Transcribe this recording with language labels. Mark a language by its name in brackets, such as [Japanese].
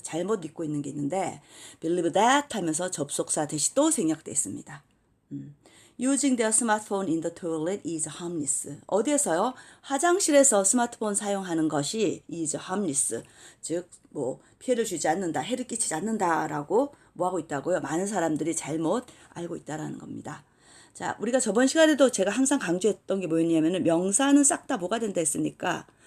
[Korean] 잘못 믿고 있는 게 있는데 believe that 하면서 접속사 대시 또 생략돼 있습니다. [English] Using their smartphone in the toilet is harmless. [Korean] 어디에서요? 화장실에서 스마트폰 사용하는 것이 [English] is harmless. [Korean] 즉, 피해를 주지 않는다, 해를 끼치지 않는다라고 하고 있다고요? 많은 사람들이 잘못 알고 있다라는 겁니다. 자, 우리가 저번 시간에도 제가 항상 강조했던 게 뭐였냐면은 명사는 싹 다 뭐가 된다 했습니까?